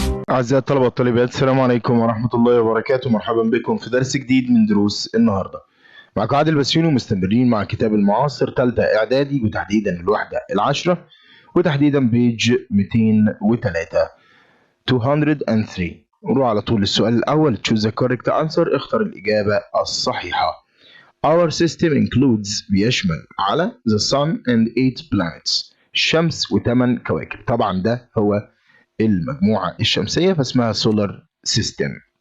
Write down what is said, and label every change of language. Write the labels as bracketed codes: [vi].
[ar] أعزائي الطلبة والطالبات، السلام عليكم ورحمة الله وبركاته. مرحبا بكم في درس جديد من دروس النهاردة. معكم عادل بسيونى، ومستمرين مع كتاب المعاصر ثالثة إعدادي، وتحديدا الوحده العاشره، وتحديدا بيج 203 203. نروح على طول للسؤال الأول. [en] choose the correct answer. [ar] اختر الإجابة الصحيحة. [en] Our system includes [ar] بيشمل على [en] the sun and 8 planets. [ar] الشمس و8 كواكب. طبعا ده هو المجموعة الشمسية فاسمها [en] solar system.